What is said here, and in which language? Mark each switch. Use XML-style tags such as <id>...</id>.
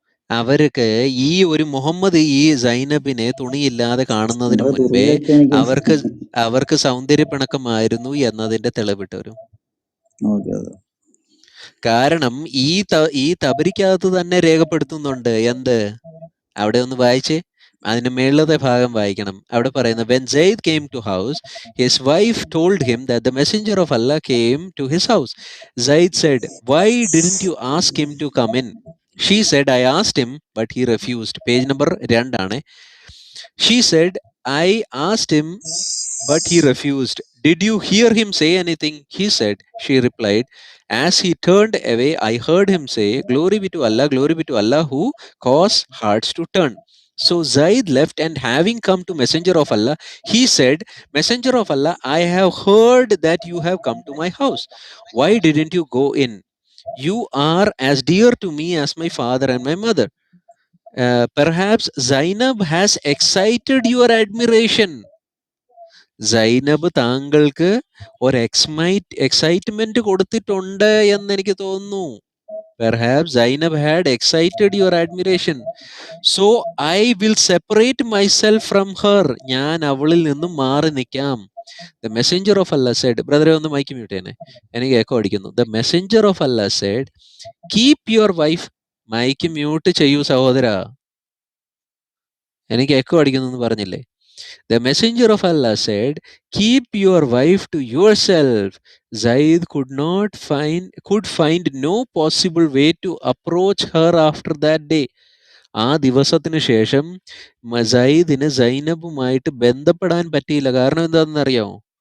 <ml>അവർക്ക് ഈ ഒരു മുഹമ്മദ് ഈ സൈനബിനെ തുണിയില്ലാതെ കാണുന്നതിന് നിങ്ങളെ മുൻപേ തുറയിലൊക്കെ അവർക്ക് അവർക്ക് സൗന്ദര്യപ്പിണക്കമായിരുന്നു എന്നതിന്റെ തെളിവിട്ട് വരും. കാരണം ഈ തബരിക്കകത്ത് തന്നെ രേഖപ്പെടുത്തുന്നുണ്ട് എന്ത്, അവിടെ ഒന്ന് വായിച്ചേ, അതിന്റെ മേളത്തെ ഭാഗം വായിക്കണം. അവിടെ പറയുന്നത്,</ml> <en>when Zaid came to house, his wife told him that the messenger of Allah came to his house. Zaid said, why didn't you ask him to come in? She said, I asked him but he refused. Page number 2 ആണ്. She said, I asked him but he refused. Did you hear him say anything? He said. She replied, as he turned away, I heard him say, glory be to Allah who cause hearts to turn. So Zaid left, and having come to Messenger of Allah, he said, Messenger of Allah, I have heard that you have come to my house. Why didn't you go in? You are as dear to me as my father and my mother. Perhaps Zainab has excited your admiration.</en> <ml>Zainab താങ്കൾക്ക് ഒരു excitement കൊടുത്തിട്ടുണ്ട് എന്ന് എനിക്ക് തോന്നുന്നു.</ml> <en>Perhaps Zainab had excited your admiration. So I will separate myself from her.</en> <ml>ഞാൻ അവളിൽ നിന്നും മാറി നിൽക്കാം.</ml> <en>The messenger of Allah said,</en> <ml>ബ്രദറെ ഒന്ന് മൈക്ക് മ്യൂട്ട് ചെയ്യണേ, എനിക്ക് എക്കോ അടിക്കുന്നു.</ml> <en>The messenger of Allah said, keep your wife.</en> <ml>Mic mute ചെയ്യൂ സഹോദര, എനിക്ക് എക്കോ അടിക്കുന്നു എന്ന് പറഞ്ഞില്ലേ.</ml> <en>The messenger of Allah said, keep your wife to yourself. Zaid could find no possible way to approach her after that day.</en> <ml>ആ ദിവസത്തിന് ശേഷം സയ്യിദിന് സൈനബുമായിട്ട് ബന്ധപ്പെടാൻ പറ്റിയില്ല. കാരണം എന്താണെന്നറിയാമോ?</ml>